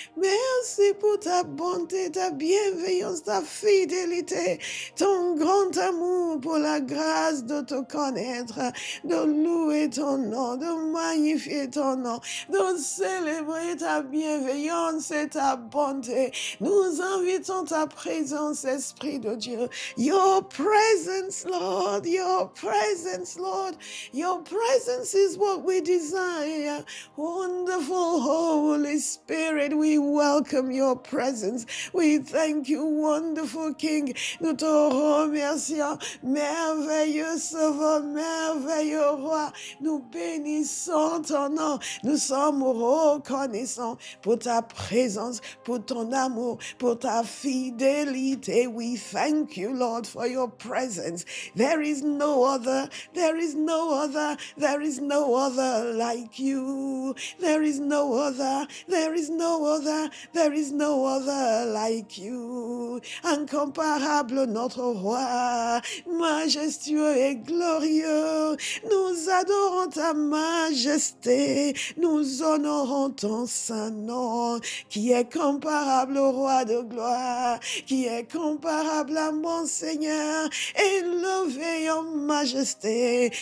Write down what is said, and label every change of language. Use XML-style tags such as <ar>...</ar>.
<fr>Merci pour ta bonté, ta bienveillance, ta fidélité, ton grand amour pour la grâce de te connaître, de louer ton nom, de magnifier ton nom, de célébrer ta bienveillance et ta bonté. Nous invitons ta présence, Esprit de Dieu.</fr> <en>Your presence, Lord, your presence, Lord. Your presence is what we desire. Wonderful Holy Spirit, we welcome your presence. We thank you, wonderful King.</en> <fr>Nous te remercions, merveilleux Sauveur, merveilleux Roi. Nous bénissons ton nom. Nous sommes reconnaissants pour ta présence, pour ton amour, pour ta fidélité.</fr> <en>We thank you, Lord, for your presence. There is no other, there is no other, there is no other like you. There is no other, there is no other, there is no other like you.</en> <fr>Incomparable notre roi, majestueux et glorieux. Nous adorons ta majesté, nous honorons ton saint nom, qui est comparable au roi de gloire, qui est comparable à mon Seigneur, élevé en majesté.</fr>